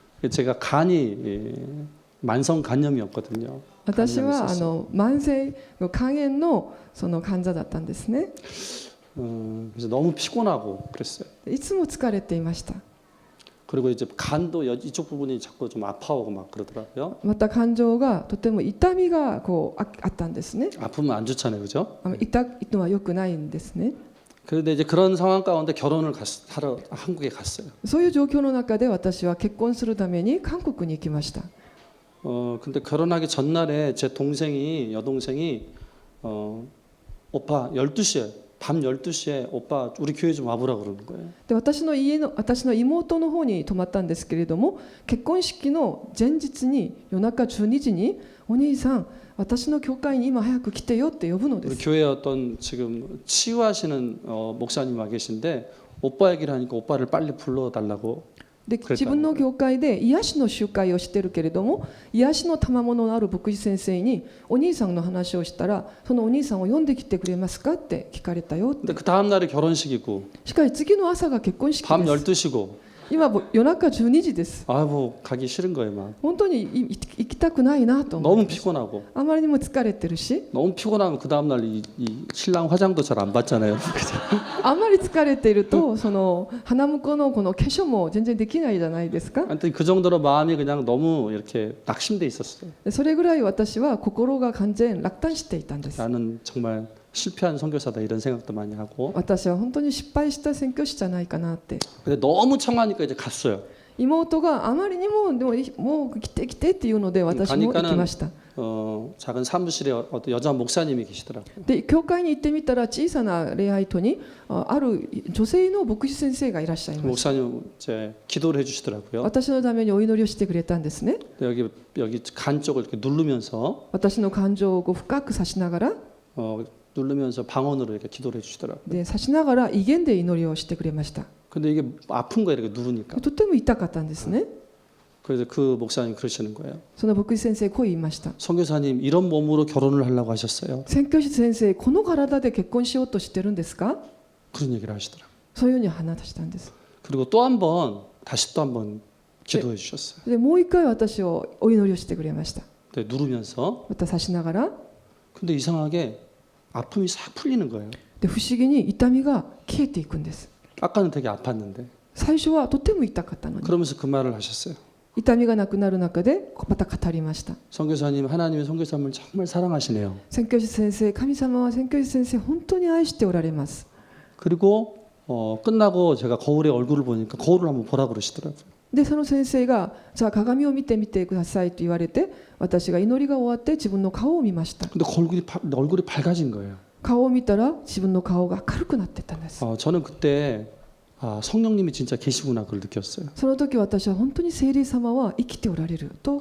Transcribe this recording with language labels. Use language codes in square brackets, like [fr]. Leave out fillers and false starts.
[ko] 제가 간이 만성 간염이었거든요. [ja] 私は慢性の肝炎のその患者だったんですね。 [ko] 그래서 너무 피곤하고 그랬어요. [ja] いつも疲れていました。 [ko] 그리고 이제 간도 이쪽 부분이 자꾸 좀 아파오고 막 그러더라고요. [ja] また肝臓がとても痛みがこうあったんですね。 [ko] 아프면 안 좋잖아요, 그죠? [ja] 痛いのは良くないんですね。 [ko] 그런데 이제 그런 상황 가운데 결혼을 하러 한국에 갔어요. [ja] そういう状況の中で私は結婚するために韓国に行きました。 [ko] 근데 결혼하기 전날에 제 여동생이 오빠 12시에 밤 12시에 오빠 우리 교회 좀 와보라 그러는 거예요. [ja] で私の妹の方に泊まったんですけれども、結婚式の前日に夜中12時にお兄さん私の教会に今早く来てよって呼ぶので [ko] 우리 [ja] す。 [ko] 교회에 어떤 지금 치유하시는 목사님 와 계신데 오빠 얘기를 하니까 오빠를 빨리 불러달라고. [ja] で自分の教会で癒しの集会をしてるけれども、癒しの賜物のある牧師先生にお兄さんの話をしたら、そのお兄さんを呼んできてくれますかって聞かれたよって。 [ko] 근데 그 다음 날이 결혼식이고 [ja] しかし次の朝が結婚式 [ko] 밤 [ja] です。 [ko] 12시고 [ja] 今も夜中12時です。 [ko] 아 뭐 가기 싫은 거예요, 막. [ja] 本当に行きたくないなと思 [ko] 너무 [ja] います。 [ko] 피곤하고 [ja] あまりにも疲れてるし、 [ko] 너무 피곤하면 그 다음 날 이 신랑 화장도 잘 안 받잖아요. [ja] あまり疲れているとその花婿のこの化粧も全然できないじゃないですか。 [ko] 하여튼 그 정도로 마음이 그냥 너무 이렇게 낙심돼 있었어요. [ja] それぐらい私は心が完全落胆していたんです。 [ko] 나는 정말 실패한 선교사다 이런 생각도 많이 하고. [ja] 私は本当に失敗した宣教師じゃないかなって。 [ko] 근데 너무 청하니까 이제 갔어요. [ja] 妹があまりにももう来て来てっていうので私も行きました。 [ko] 작은 사무실에 어떤 여자 목사님이 계시더라고요. [ja] で教会に行ってみたら小さな礼拝棟にある女性の牧師先生がいらっしゃいました。 [ko] 목사님 이제 기도를 해주시더라고요. [ja] 私のためにお祈りをしてくれたんですね。 [ko] 여기 간 쪽을 이렇게 누르면서 [ja] 私の感情を深く刺しながら [ko] 누르면서 방언으로 이렇게 기도를 해주시더라고요. [ja] で刺しながら威厳で祈りをしてくれました。 [ko] 근데 이게 아픈 거예요, 이렇게 누르니까. [ja] とても痛かったんですね。 [ko] 그래서 그 목사님 그러시는 거예요. [ja] その牧師先生こう言いました。 [ko] 선교사님 이런 몸으로 결혼을 하려고 하셨어요. [ja] 宣教師先生この体で結婚しようとしてるんですか？ [ko] 그런 얘기를 하시더라고요. [ja] そういうふうに話したんです。 [ko] 그리고 또 한 번 다시 또 한 번 기도해 주셨어요. [ja] でもう一回私をお祈りをしてくれました。 [ko] 네, 누르면서. [ja] また刺しながら [ko] 근데 이상하게 아픔이 싹 풀리는 거예요. [ja] で不思議に痛みが消えていくんです。 [ko] 아까는 되게 아팠는데. [ja] 最初はとても痛かったのに [ko] 그러면서 그 말을 하셨어요. [ja] 痛みがなくなる中でまた語りました。 [ko] 선교사님 하나님의 선교사님을 정말 사랑하시네요. [ja] 宣教師先生、神様は宣教師先生本当に愛しておられます。 [ko] 그리고 끝나고 제가 거울에 얼굴을 보니까 거울을 한번 보라 그러시더라고요. [ja] でその先生がじゃあ鏡を見てみてくださいと言われて、私が祈りが終わって自分の顔を見ました。 [ko] 근데 얼굴이 밝아진 거예요. [ja] 顔を見たら自分の顔が明るくなってたんです。 [ko] 저는 그때 성령님이 진짜 계시구나 그걸 느꼈어요. [ja] その時私は本当に聖霊様は生きておられると